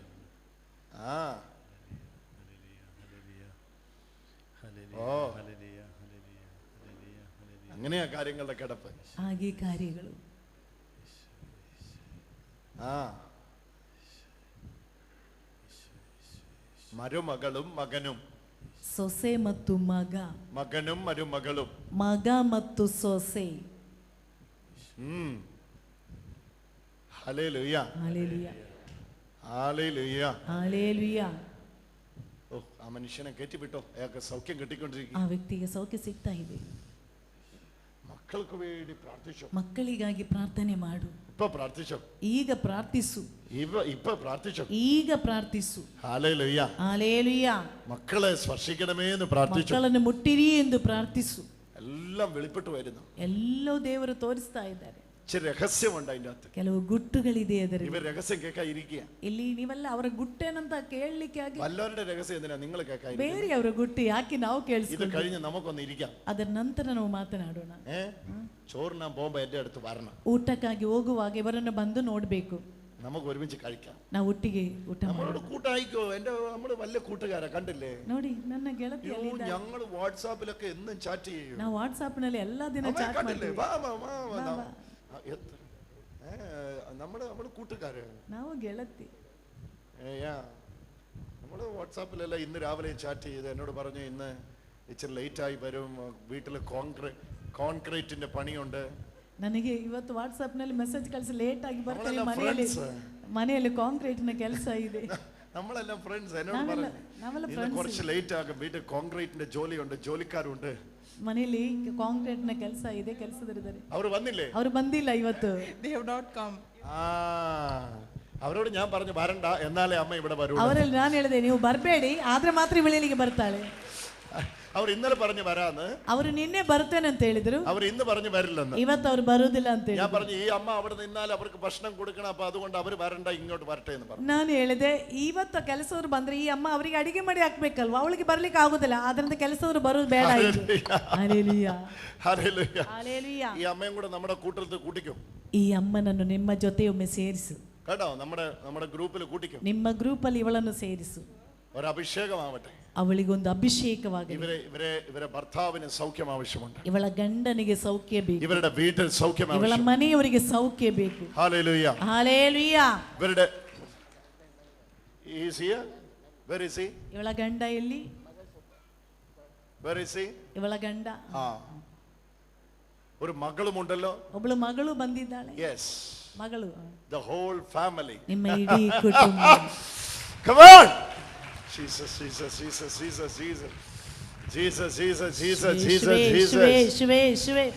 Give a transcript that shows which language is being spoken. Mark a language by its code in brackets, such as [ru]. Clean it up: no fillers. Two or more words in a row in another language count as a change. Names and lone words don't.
[ml] അങ്ങനെയാ കാര്യങ്ങളുടെ കിടപ്പ്. ആകെ കാര്യങ്ങളും മരുമകളും മകനും, [kn] ಸೊಸೆ ಮತ್ತು ಮಗ, [ml] മകനും മരുമകളും, [kn] ಮಗ ಮತ್ತು ಸೊಸೆ. [ml] ഹല്ലേലൂയ ഹല്ലേലൂയ ഹല്ലേലൂയ ഹല്ലേലൂയ. ആ മനുഷ്യനെ കയറ്റിവിട്ടോ. അയാൾക്ക് സൗഖ്യം കിട്ടിക്കൊണ്ടിരിക്കും. [kn] ಆ ವ್ಯಕ್ತಿಗೆ ಸೌಖ್ಯ ಸಿಗ್ತಾ ಇದೆ. [ml] മക്കൾക്ക് വേണ്ടി പ്രാർത്ഥിച്ചു. [kn] ಮಕ್ಕಳಿಗಾಗಿ ಪ್ರಾರ್ಥನೆ ಮಾಡು. [ml] ഇപ്പൊ പ്രാർത്ഥിച്ചോ? [kn] ಈಗ ಪ್ರಾರ್ಥಿಸು. [ml] ഇപ്പൊ പ്രാർത്ഥിച്ചോ? [kn] ಈಗ ಪ್ರಾರ್ಥಿಸು. [ml] ഹല്ലേലൂയ ഹല്ലേലൂയ. മക്കളെ സ്പർശിക്കണമേ എന്ന് പ്രാർത്ഥിച്ചു. [kn] ಮಕ್ಕಳನ್ನು ಮುಟ್ಟಿರಿ ಎಂದು ಪ್ರಾರ್ಥಿಸು. [ml] എല്ലാം വെളിപ്പെട്ടു വരുന്നു. [kn] ಎಲ್ಲೋ ದೇವರು ತೋರಿಸ್ತಾ ಇದ್ದಾರೆ. [ml] ചില രഹസ്യമുണ്ട് അതിന്റെ അകത്ത്. [kn] ಕೆಲವು ಗುಟ್ಟುಗಳಿದೆ ಅದರಲ್ಲಿ. [ml] ഇവർ രഹസ്യം കേൾക്കാൻ ഇരിക്കുക. [kn] ಇಲ್ಲಿ ನೀವೆಲ್ಲ ಅವರ ಗುಟ್ಟೇನಂತ ಕೇಳಲಿಕ್ಕೆ ಆಗಿ [ml] വല്ലവരുടെ രഹസ്യം എന്തിനാ നിങ്ങൾ കേൾക്കാൻ? [kn] ಬೇರೆ ಅವರ ಗುಟ್ಟು ಯಾಕೆ ನಾವು [ml] ഇത് [kn] ಕೇಳಿಸ್ಕೊಂಡು [ml] കഴിഞ്ഞ് നമുക്കൊന്ന് ഇരിക്കാം. [kn] ಅದರ ನಂತರ ನಾವು ಮಾತನಾಡೋಣ. [ml] ചോറിനാൻ പോകുമ്പോ എന്റെ അടുത്ത് വരണം. [kn] ಊಟಕ್ಕಾಗಿ ಹೋಗುವಾಗ ಇವರನ್ನು ಬಂದು ನೋಡ್ಬೇಕು. [ml] നമുക്ക് ഒരുമിച്ച് കഴിക്കാം. [kn] ನಾವು ಒಟ್ಟಿಗೆ ಊಟ [ml] നമ്മളോട് കൂട്ടായിക്കോ. നമ്മള് വലിയ കൂട്ടുകാരാ, കണ്ടില്ലേ? [kn] ನೋಡಿ ನನ್ನ ಗೆಳತಿ [ml] ഞങ്ങൾ വാട്സാപ്പിലൊക്കെ എന്നും ചാറ്റ് ചെയ്യും. [kn] ನಾವು ವಾಟ್ಸಾಪ್ ನಲ್ಲಿ ಎಲ್ಲಾ ದಿನ ಚಾಟ್ ಮಾಡ್ತೀವಿ. [ml] നമ്മള് കൂട്ടുകാര്, [kn] ನಾವು ಗೆಳತಿ. [ml] നമ്മള് വാട്സാപ്പിലല്ല. ഇന്ന് രാവിലെ ചാറ്റ് ചെയ്ത് എന്നോട് പറഞ്ഞു ഇന്ന് ഇച്ചിരി ലേറ്റ് ആയി വരും, വീട്ടില് കോൺക്രീറ്റിന്റെ പണിയുണ്ട്. [kn] ನನಗೆ ಇವತ್ತು ವಾಟ್ಸಾಪ್ ನಲ್ಲಿ ಮೆಸೇಜ್ ಕಳಿಸಿ ಲೇಟ್ ಆಗಿ ಬರ್ತೀನಿ, ಮನೆಯಲ್ಲಿ ಕಾಂಕ್ರೀಟ್ ನ ಕೆಲಸ ಇದೆ. [ml] നമ്മളെല്ലാം ഫ്രണ്ട്സ്. എന്നോട് പറഞ്ഞു ഇന്ന് കുറച്ച് ലേറ്റ് ആകും, വീട്ടിൽ കോൺക്രീറ്റിന്റെ ജോലിയുണ്ട്, ജോലിക്കാരുണ്ട്, [kn] ಮನೇಲಿ ಕಾಂಕ್ರೀಟ್ನ ಕೆಲಸ ಇದೆ, ಕೆಲಸದಲ್ಲಿದ್ದಾರೆ. ಅವರು ಬಂದಿಲ್ಲ, ಅವರು ಬಂದಿಲ್ಲ ಇವತ್ತು. [en] They have not come. [ml] ಅವರೋട് ഞാൻ പറഞ്ഞു വരണ്ട, എന്നാലേ അമ്മ ഇവിടെ വരൂ. [kn] ಅವರಲ್ಲಿ ನಾನು ಹೇಳಿದೆ ನೀವು ಬರಬೇಡಿ, ಆದ್ರೆ ಮಾತ್ರ ಇವಳಿಗೆ ಬರ್ತಾಳೆ. [ml] ಅವರು ಇന്നലെ പറഞ്ഞു വരാന്ന്, [kn] ಅವರು ನಿನ್ನೆ ಬರ್ತೇನೆ ಅಂತ ಹೇಳಿದ್ರು, ಅವರು ಇನ್ನು [ml] പറഞ്ഞു വരില്ലെന്ന്. [kn] ಇವತ್ತು ಅವರು ಬರುವುದಿಲ್ಲ ಅಂತ [ml] ഞാൻ പറഞ്ഞു ഈ അമ്മ അവിടെ നിന്നാൽ അവർക്ക് ഭക്ഷണം കൊടുക്കണം, അപ്പൊ അതുകൊണ്ട് അവർ വരണ്ട, ഇങ്ങോട്ട് വരട്ടെ എന്ന് പറഞ്ഞു. [kn] ನಾನು ಹೇಳಿದೆ ಇವತ್ತು ಕೆಲಸದವರು ಬಂದ್ರೆ ಈ ಅಮ್ಮ ಅವರಿಗೆ ಅಡಿಗೆ ಮಾಡಿ ಹಾಕ್ಬೇಕಲ್ವಾ, ಅವಳಿಗೆ ಬರ್ಲಿಕ್ಕೆ ಆಗುದಿಲ್ಲ, ಆದ್ರಿಂದ ಕೆಲಸದವರು ಬರೋದು ಬೇಡ. ಹಲ್ಲೆಲೂಯಾ, [ml] ഹല്ലേലൂയ. [kn] ಹಲ್ಲೆಲೂಯಾ. [ml] ഈ അമ്മയും കൂടെ നമ്മുടെ കൂട്ടത്തിൽ കൂട്ടിക്കും. [kn] ಈ ಅಮ್ಮನನ್ನು ನಿಮ್ಮ ಜೊತೆಯೊಮ್ಮೆ ಸೇರಿಸು [ml] കേട്ടോ, നമ്മുടെ ഗ്രൂപ്പിൽ കൂട്ടിക്കും. [kn] ನಿಮ್ಮ ಗ್ರೂಪ್ ಅಲ್ಲಿ ಇವಳನ್ನು ಸೇರಿಸು. [ml] ഒരു അഭിഷേകമാവട്ടെ, [kn] ಅವಳಿಗೊಂದು ಅಭಿಷೇಕವಾಗಲಿ. [ml] ഇവരെ ഭർത്താവിന് സൗഖ്യം ആവശ്യമുണ്ട്, [kn] ಇವಳ ಗಂಡನಿಗೆ ಸೌಖ್ಯ ಬೇಕು, [ml] ഇവരുടെ വീട്ടിൽ സൗഖ്യം [kn] ಇವಳ [ml] ആവശ്യമുണ്ട്. [kn] ಮನೆಯವರಿಗೆ ಸೌಖ್ಯ ಬೇಕು. [ml] ഹല്ലേലൂയ, [kn] ಹಲ್ಲೆಲೂಯ. [en] ഇവരുടെ where is he? [kn] ಇವಳ ಗಂಡ ಎಲ್ಲಿ? [en] Where is he? [kn] ಇವಳ ಗಂಡ. [ml] ഒരു മകളുമുണ്ടല്ലോ, [kn] ಒಬ್ಬಳು ಮಗಳು ಬಂದಿದ್ದಾಳೆ. [en] yes, [kn] ಮಗಳು, [en] the whole family, [kn] ನಿಮ್ಮ ಇಡೀ ಕುಟುಂಬ. [en] come on, Jesus, Jesus, Jesus, Jesus, Jesus, Jesus, Jesus, Jesus, Jesus, Jesus.